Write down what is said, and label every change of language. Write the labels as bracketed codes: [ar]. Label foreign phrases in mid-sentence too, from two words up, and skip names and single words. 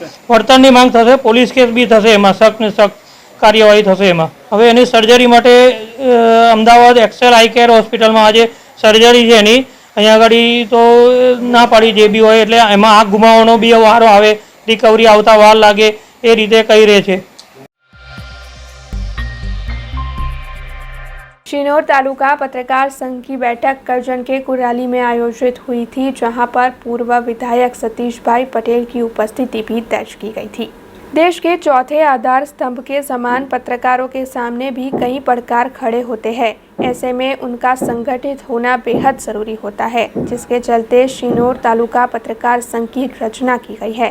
[gu] વળતરની માંગ થશે, પોલીસ કેસ બી થશે, એમાં સખ્ત ને સખ્ત કાર્યવાહી થશે એમાં. હવે એની સર્જરી માટે અમદાવાદ એક્સેલ આઈ કેર હોસ્પિટલમાં આજે સર્જરી છે એની. અહીંયા આગળ તો ના પાડી જે બી હોય, એટલે એમાં આંખ ગુમાવવાનો બી વારો આવે, રિકવરી આવતા વાર લાગે એ રીતે કહી રહે છે. [hi] शिनोर तालुका पत्रकार संघ की बैठक करजन के कुराली में आयोजित हुई थी, जहां पर पूर्व विधायक सतीश भाई पटेल की उपस्थिति भी दर्ज की गई थी। देश के चौथे आधार स्तंभ के समान पत्रकारों के सामने भी कई पड़कार खड़े होते हैं। ऐसे में उनका संगठित होना बेहद ज़रूरी होता है, जिसके चलते शिनोर तालुका पत्रकार संघ की रचना की गई है।